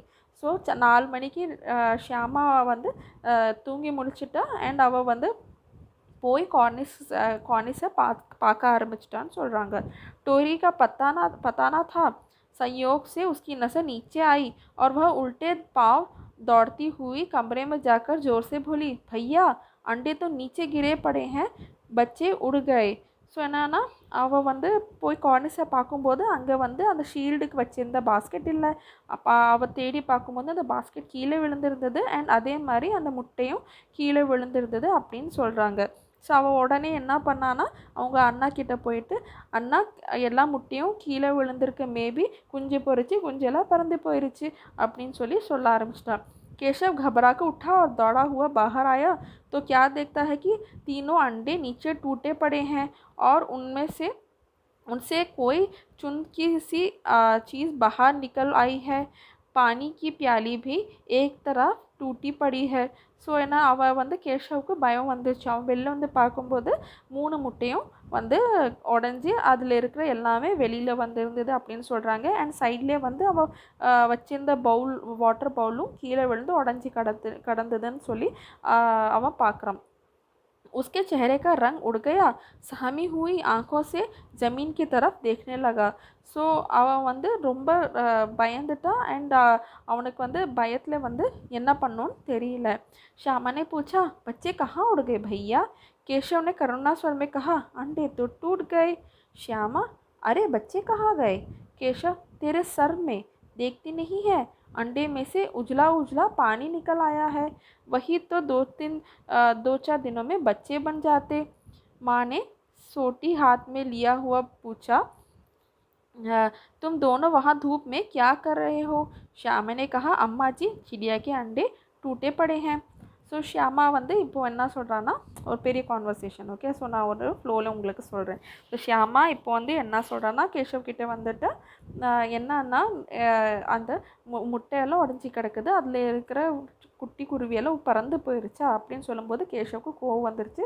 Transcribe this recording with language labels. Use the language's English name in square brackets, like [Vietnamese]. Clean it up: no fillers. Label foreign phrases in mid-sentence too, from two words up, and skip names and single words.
[Tamil] ஸோ 4 மணிக்கு ஷியாமா வந்து தூங்கி முடிச்சிட்டா அண்ட் அவள் வந்து போய் कॉर्निஸை பார்க்க ஆரம்பிச்சிட்டான்னு சொல்கிறாங்க. [Hindi] टोरी का पता ना था. संयोग से उसकी नज़र नीचे आई और वह उल्टे पाँव दौड़ती हुई कमरे में जाकर ज़ोर से बोली, भैया अंडे तो नीचे गिरे पड़े हैं, बच्चे उड़ गए. [Tamil] ஸோ என்னன்னா அவள் வந்து போய் கார்னிஸை பார்க்கும்போது அங்கே வந்து அந்த ஷீல்டுக்கு வச்சிருந்த பாஸ்கெட் இல்லை. அப்போ அவள் தேடி பார்க்கும்போது அந்த பாஸ்கெட் கீழே விழுந்திருந்தது அண்ட் அதே மாதிரி அந்த முட்டையும் கீழே விழுந்திருந்தது அப்படின்னு சொல்கிறாங்க. ஸோ அவள் உடனே என்ன பண்ணான்னா அவங்க அண்ணா கிட்டே போயிட்டு, அண்ணா எல்லா முட்டையும் கீழே விழுந்திருக்கு, மேபி குஞ்சு பொறிச்சு குஞ்செல்லாம் பறந்து போயிடுச்சு அப்படின்னு சொல்ல ஆரம்பிச்சிட்டான். [Hindi] केशव घबरा कर उठा और दौड़ा हुआ बाहर आया तो क्या देखता है कि तीनों अंडे नीचे टूटे पड़े हैं और उनसे कोई चुनकी सी चीज़ बाहर निकल आई है. पानी की प्याली भी एक तरफ टूटी पड़ी है. [Tamil] ஸோ ஏன்னா அவள் வந்து கேஷவுக்கு பயம் வந்துருச்சு. அவன் வெளில வந்து பார்க்கும்போது 3 முட்டையும் வந்து உடஞ்சி அதில் இருக்கிற எல்லாமே வெளியில் வந்துருந்தது அப்படின்னு சொல்கிறாங்க. அண்ட் சைட்லேயே வந்து அவள் வச்சிருந்த வாட்டர் பவுலும் கீழே விழுந்து உடஞ்சி கடந்ததுன்னு சொல்லி அவன் பார்க்குறான். [Hindi] उसके चेहरे का रंग उड़ गया. सहमी हुई आँखों से ज़मीन की तरफ देखने लगा. [Tamil] ஸோ அவன் வந்து ரொம்ப பயந்துட்டான் அண்ட் அவனுக்கு வந்து பயத்தில் வந்து என்ன பண்ணோன்னு தெரியல. [Hindi] श्यामा ने पूछा, बच्चे कहाँ उड़ गए भैया? केशव ने करुणा स्वर में कहा, अंडे तो टूट गए. श्यामा, अरे बच्चे कहाँ गए? केशव, तेरे सर में देखती नहीं है, अंडे में से उजला उजला पानी निकल आया है. वही तो 2-4 दिनों में बच्चे बन जाते. माँ ने सोटी हाथ में लिया हुआ पूछा, तुम दोनों वहाँ धूप में क्या कर रहे हो? श्यामा ने कहा, अम्मा जी चिड़िया के अंडे टूटे पड़े हैं. [Tamil] ஸோ ஷியாமா வந்து இப்போது என்ன சொல்கிறான்னா ஒரு பெரிய கான்வர்சேஷன். ஓகே, ஸோ நான் ஒரு ஃப்ளோவில் உங்களுக்கு சொல்கிறேன். ஸோ ஷியாமா இப்போ வந்து என்ன சொல்கிறான்னா கேஷவ் கிட்டே வந்துட்டு என்னன்னா அந்த முட்டையெல்லாம் உடஞ்சி கிடக்குது, அதில் இருக்கிற குட்டி குருவியெல்லாம் பறந்து போயிடுச்சா அப்படின்னு சொல்லும்போது கேஷவுக்கு கோவம் வந்துருச்சு.